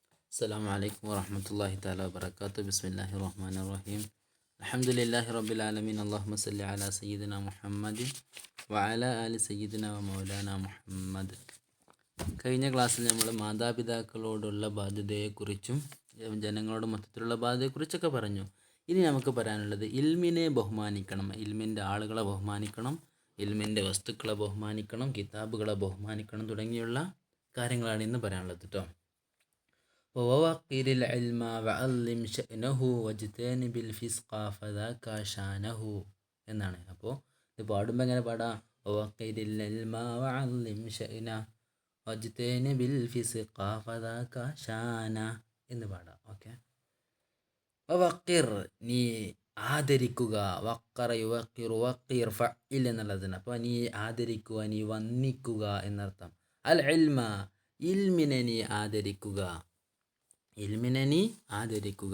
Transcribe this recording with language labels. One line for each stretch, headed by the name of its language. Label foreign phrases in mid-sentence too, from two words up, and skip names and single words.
Arabic: السلام عليكم ورحمة الله تعالى وبركاته. بسم الله الرحمن الرحيم. الحمد لله رب العالمين. اللهم صل على سيدنا محمد وعلى آل سيدنا ومولانا മുഹമ്മദ്.
Malayalam: കഴിഞ്ഞ ക്ലാസ്സിൽ നമ്മൾ മാതാപിതാക്കളോടുള്ള ബാധ്യതയെക്കുറിച്ചും ജനങ്ങളോട് മൊത്തത്തിലുള്ള ബാധ്യതയെക്കുറിച്ചൊക്കെ പറഞ്ഞു. ഇനി നമുക്ക് പറയാനുള്ളത് ഇൽമിനെ ബഹുമാനിക്കണം, ഇൽമിൻ്റെ ആളുകളെ ബഹുമാനിക്കണം, ഇൽമിൻ്റെ വസ്തുക്കളെ ബഹുമാനിക്കണം, കിതാബുകളെ ബഹുമാനിക്കണം തുടങ്ങിയുള്ള കാര്യങ്ങളാണ് ഇന്ന് പറയാനുള്ളത് കേട്ടോ.
Arabic: ووقر العلم وعلم شأنه واجتنب الفسق فذاك شانه എന്നാണ്.
Malayalam: അപ്പോൾ ഇത് പാടുമ്പോൾ എങ്ങനെ പാടാം?
Arabic: ووقر العلم وعلم شأنه واجتنب الفسق فذاك شانه
Malayalam: എന്ന് പാടാം.
Arabic: ഓക്കെ.
Malayalam: വവക്കിർ, നീ ആദരിക്കുക.
Arabic: وقر يوقر توقير فعل
Malayalam: എന്നുള്ളതാണ്. അപ്പോൾ നീ ആദരിക്കുക, നീ വന്ദിക്കുക എന്നർത്ഥം.
Arabic: العلم,
Malayalam: ഇൽമിനെ നീ ആദരിക്കുക, ഇൽമിനെ നീ ആദരിക്കുക.